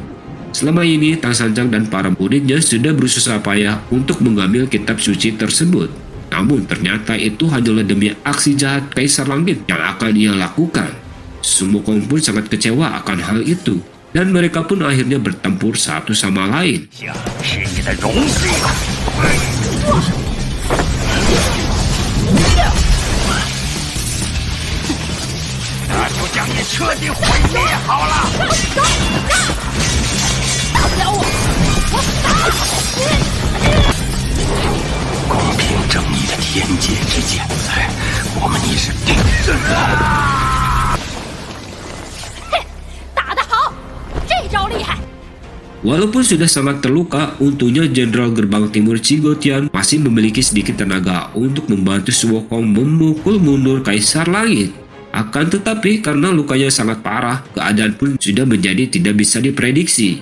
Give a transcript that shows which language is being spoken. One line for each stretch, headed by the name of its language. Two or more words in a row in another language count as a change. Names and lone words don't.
Indonesian: Selama ini, Tang Sanjang dan para muridnya sudah berusaha payah untuk mengambil kitab suci tersebut. Namun ternyata itu hanyalah demi aksi jahat Kaisar Langit yang akan ia lakukan. Sun Wukong pun sangat kecewa akan hal itu, dan mereka pun akhirnya bertempur satu sama lain.
Chinese: 是你的荣幸。那就将你彻底毁灭好了。打不了我，我打你！公平正义的天界之剑，我们已是敌人了。嘿，打得好，这招厉害。
Indonesian: Walaupun sudah sangat terluka, untungnya Jenderal Gerbang Timur Cigotian masih memiliki sedikit tenaga untuk membantu Sun Wukong memukul mundur Kaisar Langit. Akan tetapi karena lukanya sangat parah, keadaan pun sudah menjadi tidak bisa diprediksi.